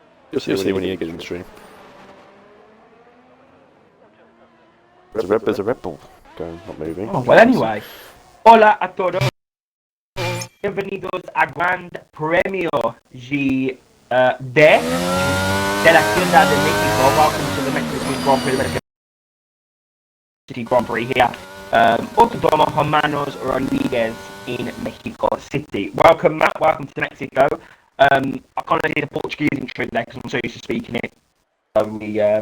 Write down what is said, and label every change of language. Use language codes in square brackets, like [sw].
[en] You'll see when you get in the stream. There's a Red Bull going, not moving. Oh, well, anyway. [es] Hola a todos. Bienvenidos a Gran Premio de la Ciudad de México. [en] Welcome to the Mexican Grand Prix, the Mexican City Grand Prix here. Autódromo Hermanos Rodriguez in Mexico City. Welcome, Matt. Welcome to Mexico. I kind of did a Portuguese intro there because I'm so used to speaking it.